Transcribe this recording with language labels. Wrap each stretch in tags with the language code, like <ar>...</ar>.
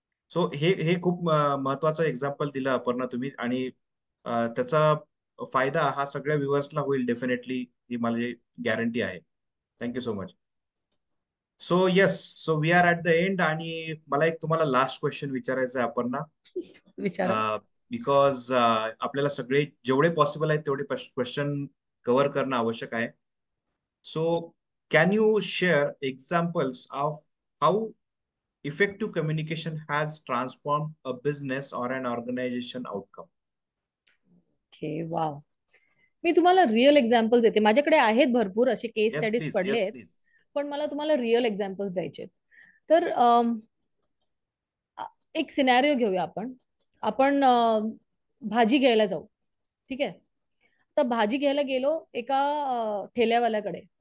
<mr>So हे हे खूप महत्वाचं एक्झाम्पल दिलं अपर्णा तुम्ही, आणि त्याचा फायदा हा सगळ्या व्ह्युअर्सला होईल डेफिनेटली, ही मला गॅरंटी आहे. Thank you so much.</mr> <en>so yes, so we are at the end,</en> <mr>आणि मला एक तुम्हाला लास्ट क्वेश्चन विचारायचं आहे अपर्णा. विचारा. बिकॉज आपल्याला सगळे जेवढे पॉसिबल आहेत तेवढे क्वेश्चन कव्हर करणं आवश्यक आहे.</mr> <en>So can you share examples of how effective communication has transformed a business or an organization outcome? Okay, wow.</en> <mr>मी तुम्हाला रिअल एक्झाम्पल्स देते, माझ्याकडे आहेत भरपूर असे केस</mr> <en>Yes,</en> <mr>स्टडीज</mr> <en>please.</en> <mr>पडले</mr> <en>Yes,</en> <mr>आहेत,</mr> <en>please.</en> <mr>पण मला तुम्हाला रिअल एक्झाम्पल्स द्यायचे आहेत. तर एक सिनॅरिओ घेऊया आपण. आपण भाजी घ्यायला जाऊ. ठीक आहे, तर भाजी घ्यायला गेलो एका ठेल्यावाल्याकडे.</mr>